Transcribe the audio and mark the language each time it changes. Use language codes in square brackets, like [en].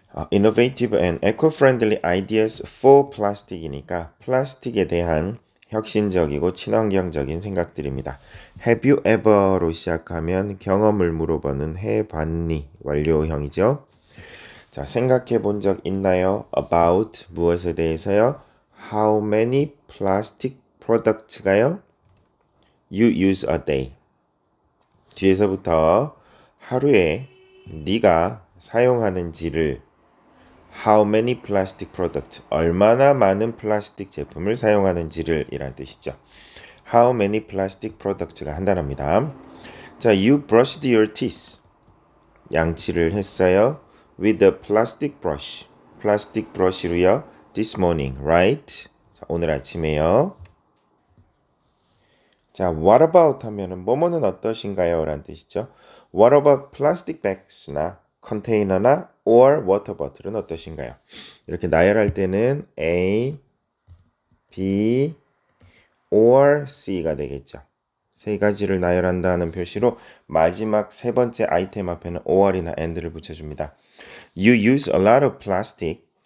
[en] innovative and eco-friendly ideas for plastic [ko] 이니까 플라스틱에 대한 혁신적이고 친환경적인 생각들입니다. Have you ever로 시작하면 경험을 물어보는 해봤니 완료형이죠. 자, 생각해 본 적 있나요? About 무엇에 대해서요? [en] How many plastic products가요? You use a day. [ko] 뒤에서부터 하루에 네가 사용하는지를 [en] How many plastic products? [ko] 얼마나 많은 플라스틱 제품을 사용하는지를 이란 뜻이죠. How many plastic products가 한 단어입니다. 자, [en] you brushed your teeth. [ko] 양치를 했어요. [en] With a plastic brush. [ko] 플라스틱 브러쉬로요. [en] This morning, right? [ko] 자, 오늘 아침에요. 자, what about 하면은 뭐뭐는 어떠신가요? 라는 뜻이죠. [en] What about plastic bags나 컨테이너나 or water bottle [ko] 은 어떠신가요? 이렇게 나열할 때는 A, B, or C가 되겠죠. 세 가지를 나열한다는 표시로 마지막 세 번째 아이템 앞에는 or이나 and를 붙여줍니다. [en] You use a lot of plastic.